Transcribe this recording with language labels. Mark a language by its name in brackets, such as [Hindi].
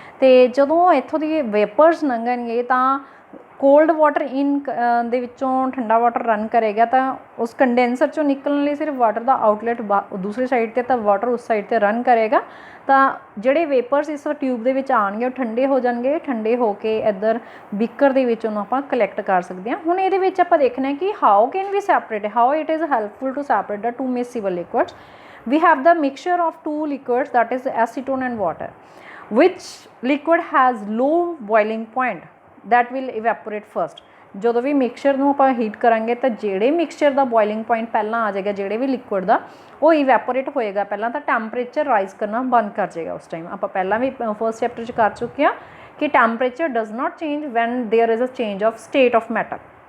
[Punjabi] ਅਤੇ ਜਦੋਂ ਇੱਥੋਂ ਦੀ ਵੇਪਰਸ ਲੰਘਣਗੇ ਤਾਂ ਕੋਲਡ ਵਾਟਰ ਇਨ ਦੇ ਵਿੱਚੋਂ ਠੰਡਾ ਵਾਟਰ ਰਨ ਕਰੇਗਾ ਤਾਂ ਉਸ ਕੰਡੈਂਸਰ 'ਚੋਂ ਨਿਕਲਣ ਲਈ ਸਿਰਫ ਵਾਟਰ ਦਾ ਆਊਟਲੈਟ ਦੂਸਰੀ ਸਾਈਡ 'ਤੇ ਤਾਂ ਵਾਟਰ ਉਸ ਸਾਈਡ 'ਤੇ ਰਨ ਕਰੇਗਾ ਤਾਂ ਜਿਹੜੇ ਵੇਪਰਸ ਇਸ ਟਿਊਬ ਦੇ ਵਿੱਚ ਆਉਣਗੇ ਉਹ ਠੰਡੇ ਹੋ ਜਾਣਗੇ, ਠੰਡੇ ਹੋ ਕੇ ਇੱਧਰ ਬੀਕਰ ਦੇ ਵਿੱਚ ਉਹਨੂੰ ਆਪਾਂ ਕਲੈਕਟ ਕਰ ਸਕਦੇ ਹਾਂ। ਹੁਣ ਇਹਦੇ ਵਿੱਚ ਆਪਾਂ ਦੇਖਣਾ ਕਿ [English] How can we separate, how it is helpful to separate the two miscible liquids. We have the mixture of two liquids, that is acetone and water. Which liquid has low boiling point? That will evaporate first. [Punjabi] ਜਦੋਂ ਵੀ mixture ਨੂੰ ਆਪਾਂ heat ਕਰਾਂਗੇ ਤਾਂ ਜਿਹੜੇ mixture ਦਾ boiling point ਪਹਿਲਾਂ ਆ ਜਾਏਗਾ, ਜਿਹੜੇ ਵੀ ਲਿਕੁਇਡ ਦਾ, ਉਹ ਇਵੈਪੋਰੇਟ ਹੋਏਗਾ ਪਹਿਲਾਂ, ਤਾਂ ਟੈਂਪਰੇਚਰ ਰਾਈਜ਼ ਕਰਨਾ ਬੰਦ ਕਰ ਜਾਏਗਾ ਉਸ ਟਾਈਮ। ਆਪਾਂ ਪਹਿਲਾਂ ਵੀ [English] first chapter [Punjabi] 'ਚ ਕਰ ਚੁੱਕੇ ਹਾਂ ਕਿ [English] Temperature does not change when there is a change of state of matter.